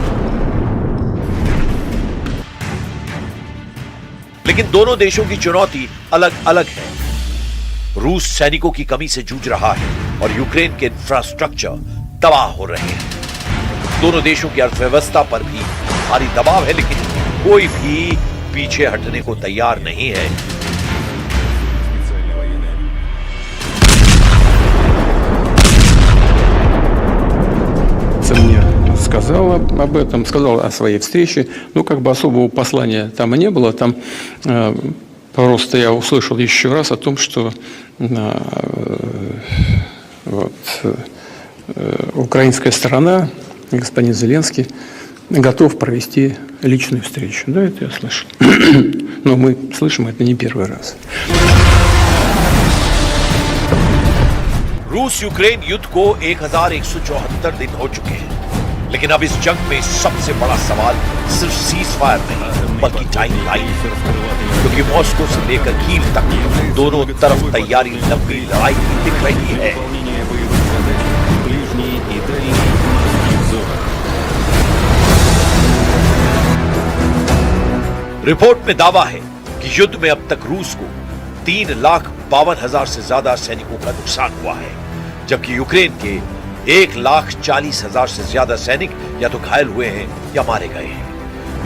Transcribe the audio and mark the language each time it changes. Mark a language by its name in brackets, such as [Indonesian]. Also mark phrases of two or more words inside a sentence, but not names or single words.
[Hindi] लेकिन दोनों देशों की चुनौती अलग अलग है। रूस सैनिकों की कमी से जूझ रहा है और यूक्रेन के इंफ्रास्ट्रक्चर तबाह हो रहे हैं। दोनों देशों की अर्थव्यवस्था पर भी भारी दबाव है, लेकिन कोई भी पीछे हटने को तैयार नहीं है। [Russian] Специальной военной Мне сказала об этом, сказала о своей встрече. Ну, как бы особого послания там и не было. Там просто я услышал еще раз о том, что украинская сторона, господин Зеленский, готов провести личную встречу. Да, это я слышал. Но мы слышим это не первый раз. [Hindi] रूस यूक्रेन युद्ध को 1174 दिन हो चुके हैं, लेकिन अब इस जंग में सबसे बड़ा सवाल सिर्फ सीज फायर नहीं बल्कि टाइम लाइन है, क्योंकि मॉस्को से लेकर कीव तक दोनों तरफ तैयारी लंबी लड़ाई की दिख रही है। [Russian] выполнения боевых задач в ближней и дальней зонах. [Hindi] रिपोर्ट में दावा है कि युद्ध में अब तक रूस को 3,52,000 से ज्यादा सैनिकों का नुकसान हुआ है, जबकि यूक्रेन के 1,40,000 से ज्यादा सैनिक या तो घायल हुए हैं या मारे गए हैं।